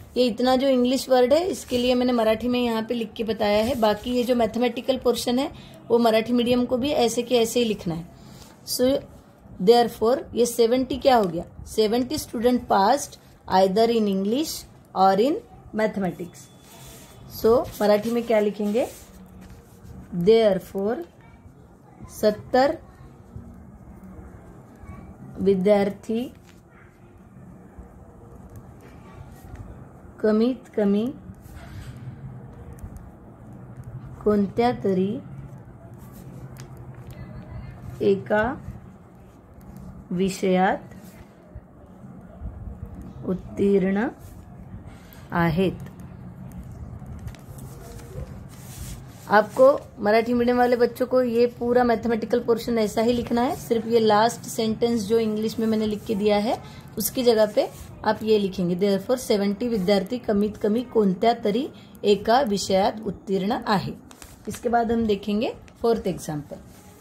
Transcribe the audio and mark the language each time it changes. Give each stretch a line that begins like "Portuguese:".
Hindi: ये इतना जो इंग्लिश वर्ड है इसके लिए मैंने मराठी में यहाँ पे लिख के बताया है. बाकी ये जो मैथमेटिकल पोर्शन है वो मराठी मीडियम को भी ऐसे के ऐसे ही लिखना है. सो देयरफॉर ये 70 क्या हो गया,
English: 70 student passed either in English or in mathematics.
Hindi: सो मराठी में क्या लिखेंगे,
Marathi: देयरफॉर 70 विद्यार्थी कमीत कमी कोणत्या तरी एका विषयात उत्तीर्ण आहेत.
Hindi: आपको मराठी मीडियम वाले बच्चों को ये पूरा मैथमेटिकल पोर्शन ऐसा ही लिखना है. सिर्फ ये लास्ट सेंटेंस जो इंग्लिश में मैंने लिख के दिया है उसकी जगह पे आप ये लिखेंगे
Marathi: देयरफॉर 70 विद्यार्थी कमीत कमी कोणत्या तरी एका विषयात उत्तीर्ण आहे.
Hindi: इसके बाद हम देखेंगे 4th एग्जाम्पल.